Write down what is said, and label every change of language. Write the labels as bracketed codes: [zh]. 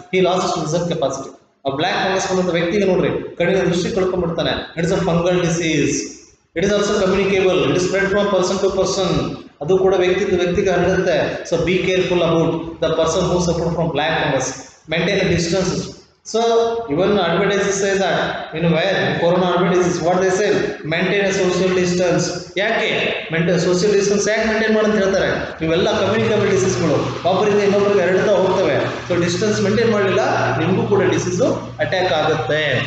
[en] He lost vision capacity. [kn] ಆ black fungus ಬಂದಂತ ವ್ಯಕ್ತಿಗೆ ನೋಡ್ರಿ ಕಣ್ಣಿನ ದೃಷ್ಟಿ ಕಳ್ಕೊಂಡ್ಬಿಡ್ತಾನೆ. [en] It is a fungal disease. It is also communicable. It is spread from person to person. [kn] ಅದು ಕೂಡ ವ್ಯಕ್ತಿಗೆ ಹರಡುತ್ತೆ. [en] So be careful about the person who suffer from black fungus. Maintain a distance. So even advertises say that where corona advertises what they say, maintain a social distance. [kn] ಯಾಕೆ [en] maintain social distance [kn] ಯಾಕೆ maintain ಮಾಡಿ ಅಂತ ಹೇಳ್ತಾರೆ? ಇವೆಲ್ಲ communicable ಡಿಸೀಸ್ಗಳು ಒಬ್ಬರಿಂದ ಇನ್ನೊಬ್ಬರಿಗೆ ಹರಡ್ತಾ ಹೋಗ್ತವೆ. So distance maintain ಮಾಡಲಿಲ್ಲ, ನಿಮಗೂ ಕೂಡ ಡಿಸೀಸು ಅಟ್ಯಾಕ್ ಆಗುತ್ತೆ.